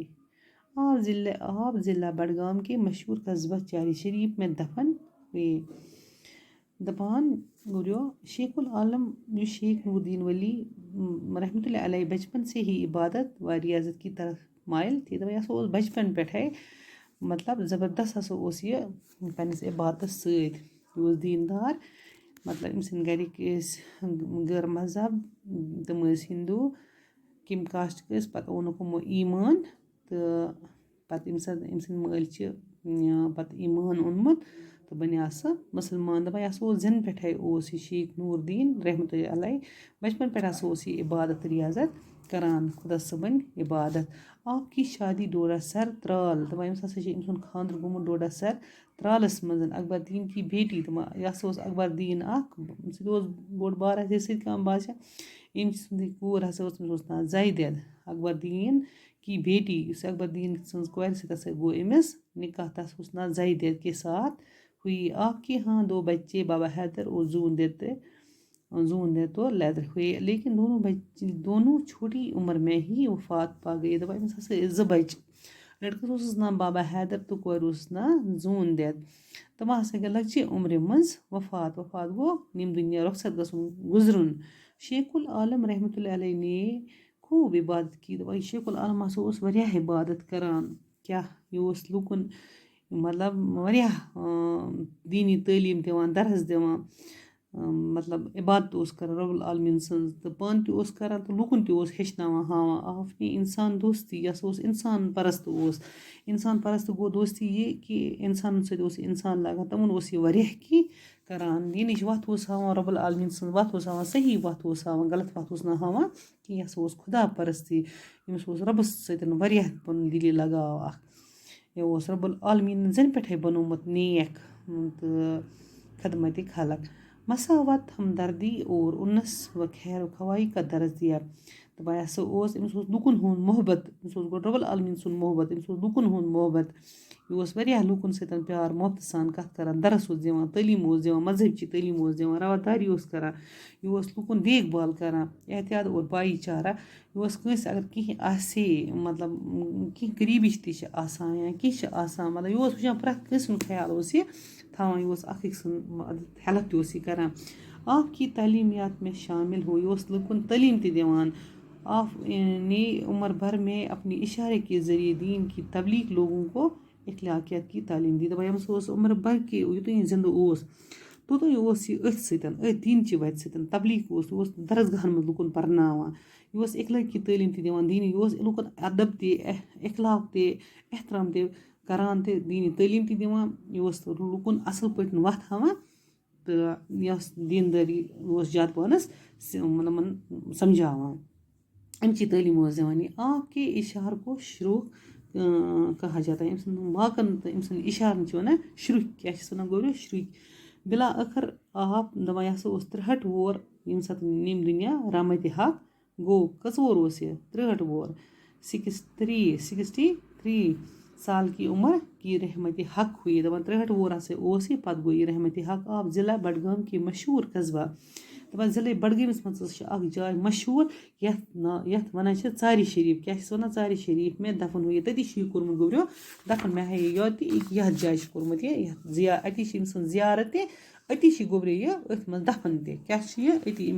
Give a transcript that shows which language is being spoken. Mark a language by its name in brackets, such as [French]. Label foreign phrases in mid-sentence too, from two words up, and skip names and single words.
[Urdu] آپ ضلع بڈگام کے مشہور قصبہ چاری شریف میں دفن ہوئے۔ شیخ العالم شیخ نور الدین ولی رحمۃ اللہ علیہ بچپن سے ہی عبادت و ریاضت کی طرف مائل تھے۔ [Kashmiri] دپان بچپن پٮ۪ٹھے مطلب زبردست ہسا یہ پننس عبادتس سۭتۍ دیندار، مطلب أمۍ سٕنٛدۍ گرِکۍ ٲسۍ غٲر مذہب، تِم ٲسۍ ہندوٗ، کمہِ کاسٹٕکۍ ٲسۍ، پتہٕ اوٚنُکھ یِمو ایمان تہٕ پتہٕ ییٚمہِ ساتہٕ أمۍ سٕنٛدۍ مٲلۍ چھِ پتہٕ ایمان اوٚنمُت تہٕ بنیٛو سُہ مُسلمان۔ دپان یہِ ہسا اوس زٮ۪نہٕ پٮ۪ٹھے اوس یہِ شیخ نور الدین رحمۃ اللہ علیہ بچپن پٮ۪ٹھ ہسا اوس یہِ عبادت ریاضت کران، خدا صٲبن عبادت۔ [Urdu] آپ کی شادی ڈوڈا سر ترال، [Kashmiri] دپان أمِس ہسا چھُ أمۍ سُنٛد خانٛدر گوٚمُت ڈوڈا سر ترالس منٛز اکبر دیٖن [Urdu] کی بیٹی، [Kashmiri] دپان یہِ ہسا اوس اکبر دیٖن اکھ، سُہ تہِ اوس بوٚڑ بارٕ ہسا سۭتۍ کانٛہہ بادشاہ۔ أمۍ سٕنٛدٕے کوٗر ہسا ٲس، تٔمِس اوس ناو زیدت، اکبر دیٖن [Urdu] کی بیٹی، [Kashmiri] یُس اکبر دیٖن سٕنٛز کورِ سۭتۍ ہسا گوٚو أمِس نکاح، تس اوس ناو زیدت [Urdu] کے ساتھ ہوئی۔ آپ کے ہاں 2 بچے بابا حیدر اور زون دولت ہوئے، لیکن دونوں چھوٹی عمر میں ہی وفات پا گئے۔ [Kashmiri] دپان أمِس ہسا ٲسۍ 2 بچہِ، لڑکس اوسُس ناو بابا حیدر تہٕ کورِ اوسُس ناو زون دت۔ تِم ہسا گٔے لۄکچہِ عمرِ منٛز وفات گوٚو ییٚمہِ دُنیا رخصت گُزرُن۔ [Urdu] شیخ العالم رحمۃ اللہ علیہ نے خوب عبادت کی۔ [Kashmiri] دپان شیخ العالم ہسا اوس واریاہ عبادت کران، کیاہ یہِ اوس لُکن مطلب واریاہ دیٖنی تعلیٖم دِوان، درس دِوان، مطلب عبادت اوس کران رۄب العالمیٖن سٕنٛز، تہٕ پانہٕ تہِ اوس کران تہٕ لُکن تہِ اوس ہیٚچھناوان ہاوان۔ [Urdu] آپ نے انسان دوستی، [Kashmiri] یہِ ہسا اوس انسان پرست اوس۔ انسان پرست گوٚو دوستی یہِ کہِ انسانن سۭتۍ اوس یہِ انسان لاگان، تِمن اوس یہِ واریاہ کینٛہہ کران، دینٕچ وتھ اوس ہاوان، رۄب العالمیٖن سٕنٛز وتھ اوس ہاوان، صحیح وتھ اوس ہاوان، غلط وتھ اوس نہٕ ہاوان کینٛہہ۔ یہِ ہسا اوس خدا پرستی، أمِس اوس رۄبس سۭتۍ واریاہ پنُن دِلی لگاو اکھ۔ یہِ اوس رۄب العالمیٖنن زٮ۪نہٕ پٮ۪ٹھے بنومُت نیک تہٕ خدمتِ خلق، [Urdu] مساوات، ہمدردی اور انس و خیر خواہی کا درس دیا۔ [Kashmiri] دپان یہِ ہسا اوس، أمِس اوس لُکن ہُنٛد محبت، أمِس اوس گۄڈٕ رۄب العالمیٖن سُنٛد محبت، أمِس اوس لُکن ہُنٛد محبت، یہِ اوس واریاہ لُکن سۭتۍ پیار محبتہٕ سان کتھ کران، درس اوس دِوان، تعلیٖم اوس دِوان، مذہبچہِ تعلیٖم اوس دِوان، رواداری اوس کران، یہِ اوس لُکن دیکھ بال کران، [Urdu] احتیاط اور بھایی چارہ، [Kashmiri] یہِ اوس کٲنٛسہِ اگر کینٛہہ آسہِ ہے، مطلب کینٛہہ قریٖبٕچ تہِ چھِ آسان یا کینٛہہ چھِ آسان، مطلب یہِ اوس وٕچھان پرٛٮ۪تھ کٲنٛسہِ ہُنٛد خیال اوس یہِ تھاوان، یہِ اوس اکھ أکۍ سُنٛد ہیلپ تہِ اوس یہِ کران۔ [Urdu] آپ کی تعلیمیات میں شامل ہو، [Kashmiri] یہِ اوس لُکن تعلیٖم تہِ دِوان۔ [Urdu] آپ نے عمر بھر میں اپنے اشارے کے ذریعے دین کی تبلیغ، لوگوں کو اخلاقیات کی تعلیٖم دی۔ [Kashmiri] دپان ییٚمِس اوس [Urdu] عمر بھر کے [Kashmiri] یوٗتاہ یہِ زِندٕ اوس توٗتاہ یہِ اوس یہِ أتھۍ سۭتۍ، أتھۍ دیٖنچہِ وتہِ سۭتۍ تبلیغ اوس، یہِ اوس درسگاہن منٛز لُکن پرناوان، یہِ اوس اخلٲقی تعلیٖم تہِ دِوان، دیٖنی، یہِ اوس لُکن ادب تہِ، اخلاق تہِ، احترام تہِ کران تہٕ دیٖنی تعلیٖم تہِ دِوان، یہِ اوس لُکن اصل پٲٹھۍ وتھ ہاوان تہٕ یہِ ٲس دیندٲری اوس زیادٕ پہنس سمجھاوان، اَمچی تعلیٖم اوس دِوان یہِ۔ [Urdu] آپ کے اشعار کو شروق کہا جاتا ہے [Kashmiri] أمۍ سُنٛد ماکَن تہٕ أمۍ سُنٛد اِشارَن چھِ وَنان شرُکۍ کیٛاہ چھِس وَنان گوٚبریو شرُکۍ بِلا ٲخٕر آپ دَپان یہِ ہسا اوس 63 وُہُر ییٚمہِ ساتہٕ ییٚمہِ دُنیا رحمتِ حق گوٚو کٔژ وُہُر اوس یہِ 63 وُہُر [Urdu] 63 سال کی عمر کی رحمتِ حق ہوئی [Kashmiri] دَپان 63 وُہُر ہسا اوس یہِ پَتہٕ گوٚو یہِ رحمتِ حق [Urdu] آپ ضلع بڈگام کی مشہوٗر قصبہ [Kashmiri] دَپان ضلعے بڈگٲمِس منٛز ہسا چھِ اَکھ جاے مشہوٗر یَتھ وَنان چھِ ژارِ شریٖف کیٛاہ چھِس وَنان ژارِ شریٖف [Urdu] مےٚ دَفن ہوٗ [Kashmiri] یہِ تٔتی چھُ یہِ کوٚرمُت گوٚبریو دَفن مےٚ ہایے یاد تہِ یَتھ جایہِ چھُ کوٚرمُت یہِ أتی چھِ أمۍ سٕنٛز زیارت تہِ أتی چھِ گوٚبریو یہِ أتھۍ منٛز دَفن تہِ کیٛاہ چھِ یہِ أتی أمِس